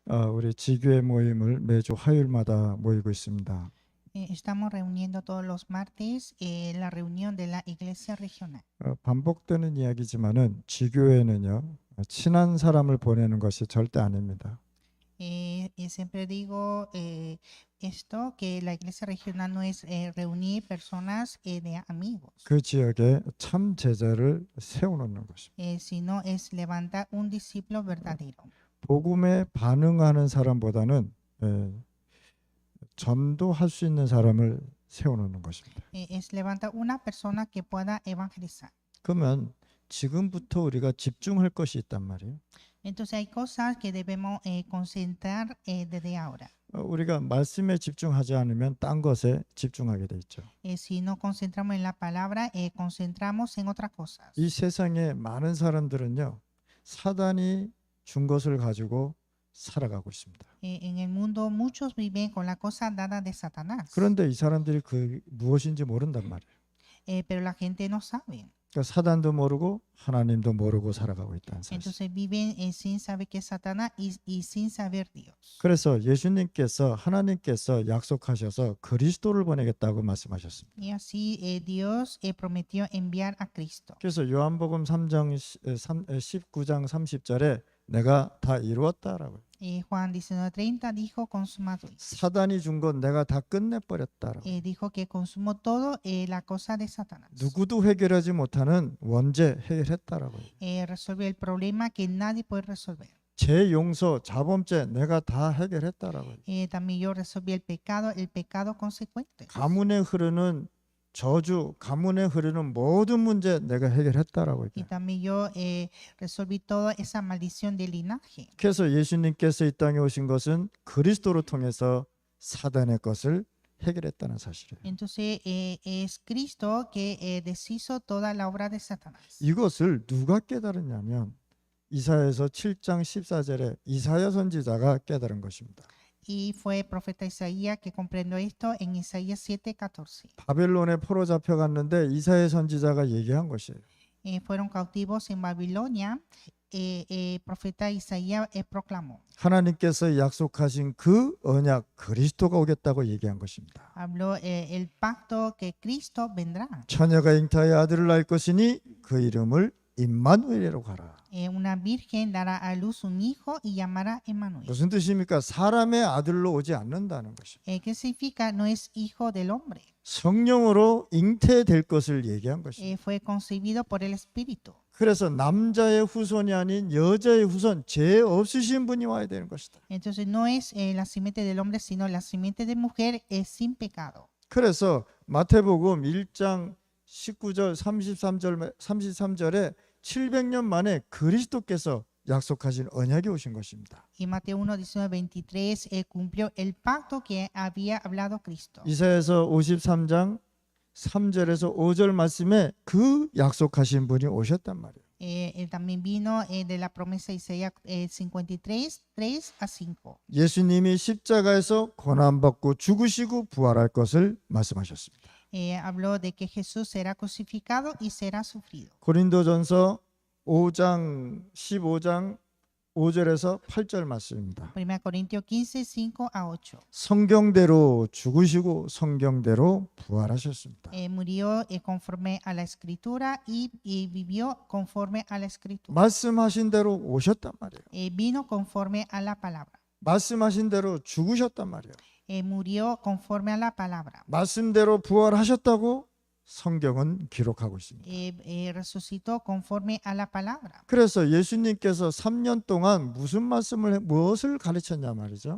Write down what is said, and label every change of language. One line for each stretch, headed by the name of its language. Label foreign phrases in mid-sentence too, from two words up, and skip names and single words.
Korean: 우리 지교회 모임을 매주 화요일마다 모이고 있습니다.
Spanish: Estamos reuniendo todos los martes la reunión de la iglesia regional.
Korean: 반복되는 이야기지만은 지교회는요, 친한 사람을 보내는 것이 절대 아닙니다.
Spanish: Y siempre digo esto, que la iglesia regional no es reunir personas de amigos,
Korean: 그 지역에 참 제자를 세워놓는 것입니다.
Spanish: sino es levantar un discípulo verdadero.
Korean: 복음에 반응하는 사람보다는 전도할 수 있는 사람을 세워놓는 것입니다.
Spanish: Es levantar una persona que pueda evangelizar.
Korean: 그러면 지금부터 우리가 집중할 것이 있단 말이에요.
Spanish: Entonces hay cosas que debemos concentrar desde ahora.
Korean: 우리가 말씀에 집중하지 않으면 딴 것에 집중하게 돼 있죠.
Spanish: Si no concentramos en la palabra, concentramos en otras cosas.
Korean: 이 세상에 많은 사람들은요, 사단이 준 것을 가지고 살아가고 있습니다.
Spanish: En el mundo muchos viven con la cosa dada de Satanás,
Korean: 그런데 이 사람들이 그 무엇인지 모른단 말이에요.
Spanish: pero la gente no sabe.
Korean: 그러니까 사단도 모르고 하나님도 모르고 살아가고 있다는 사실.
Spanish: Entonces viven sin saber que es Satanás y sin saber Dios.
Korean: 그래서 예수님께서 하나님께서 약속하셔서 그리스도를 보내겠다고 말씀하셨습니다.
Spanish: Y así Dios prometió enviar a Cristo.
Korean: 그래서 요한복음 3장 19장 30절에 내가 다 이루었다라고요.
Spanish: Juan 19:30 dijo consumado.
Korean: 사단이 준 건 내가 다 끝내버렸다라고.
Spanish: Dijo que consumó todo la cosa de Satanás.
Korean: 누구도 해결하지 못하는 원죄 해결했다라고요.
Spanish: Resolvió el problema que nadie puede resolver.
Korean: 죄 용서, 자범죄 내가 다 해결했다라고요.
Spanish: También yo resolví el pecado consecuente.
Korean: 가문에 흐르는 저주, 가문에 흐르는 모든 문제 내가 해결했다라고
Spanish: Y
Korean: 얘기해요.
Spanish: también yo resolví toda esa maldición del linaje.
Korean: 그래서 예수님께서 이 땅에 오신 것은 그리스도를 통해서 사단의 것을 해결했다는 사실이에요.
Spanish: Entonces es Cristo que deshizo toda la obra de Satanás.
Korean: 이것을 누가 깨달았냐면 이사야서 7장 14절에 이사야 선지자가 깨달은 것입니다.
Spanish: Y fue profeta Isaías que comprendió esto en Isaías 7:14.
Korean: 바벨론에 포로 잡혀갔는데 이사야 선지자가 얘기한 것이에요.
Spanish: Fueron cautivos en Babilonia. Profeta Isaías proclamó.
Korean: 하나님께서 약속하신 그 언약 그리스도가 오겠다고 얘기한 것입니다.
Spanish: Habló el pacto que Cristo vendrá.
Korean: 처녀가 잉타의 아들을 낳을 것이니 그 이름을 임마누엘이라고 하라.
Spanish: Una virgen dará a luz un hijo y llamará Emmanuel.
Korean: 무슨 뜻입니까? 사람의 아들로 오지 않는다는 것입니다.
Spanish: ¿Qué significa? No es hijo del hombre.
Korean: 성령으로 잉태될 것을 얘기한 것입니다.
Spanish: Fue concebido por el Espíritu.
Korean: 그래서 남자의 후손이 아닌 여자의 후손, 죄 없으신 분이 와야 되는 것이다.
Spanish: Entonces no es la simiente del hombre, sino la simiente de mujer es sin pecado.
Korean: 그래서 마태복음 1장 19절 33절에 700년 만에 그리스도께서 약속하신 언약이 오신 것입니다.
Spanish: Y Mateo 1, 19, 23 cumplió el pacto que había hablado Cristo.
Korean: 이사야서 53장 3절에서 5절 말씀에 그 약속하신 분이 오셨단 말이에요.
Spanish: Él también vino de la promesa de Isaías 53, 3 a 5.
Korean: 예수님이 십자가에서 고난받고 죽으시고 부활할 것을 말씀하셨습니다.
Spanish: Habló de que Jesús será crucificado y será sufrido.
Korean: 고린도전서 5장 15장 5절에서 8절 말씀입니다.
Spanish: 1 Corintios 15, 5 a 8.
Korean: 성경대로 죽으시고 성경대로 부활하셨습니다.
Spanish: Murió conforme a la escritura y vivió conforme a la escritura.
Korean: 말씀하신 대로 오셨단 말이에요.
Spanish: Vino conforme a la palabra.
Korean: 말씀하신 대로 죽으셨단 말이에요.
Spanish: Murió conforme a la palabra.
Korean: 말씀대로 부활하셨다고 성경은 기록하고 있습니다.
Spanish: Resucitó conforme a la palabra.
Korean: 그래서 예수님께서 3년 동안 무엇을 가르쳤냐 말이죠.